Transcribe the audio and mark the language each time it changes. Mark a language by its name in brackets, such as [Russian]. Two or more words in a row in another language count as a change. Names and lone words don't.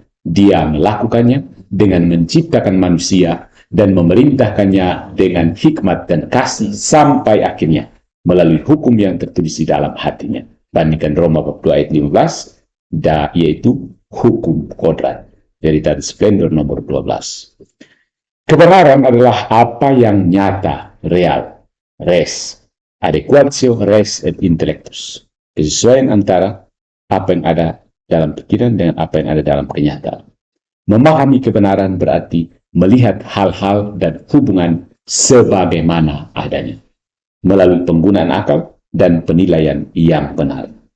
[Indonesian] Dia melakukannya dengan menciptakan manusia dan memerintahkannya dengan hikmat dan kasih sampai akhirnya melalui hukum yang tertulis di dalam hatinya. Bandingkan Roma bab 2 ayat 15, yaitu hukum kodrat. Veritatis Splendor nomor 12. Kebenaran adalah apa yang nyata, real, [Latin] res, adequatio res et intellectus. [Indonesian] Kesesuaian antara apa yang ada dalam pikiran dengan apa yang ada dalam kenyataan. Memahami kebenaran berarti melihat hal-hal dan hubungan sebagaimana adanya, melalui penggunaan akal dan penilaian yang benar.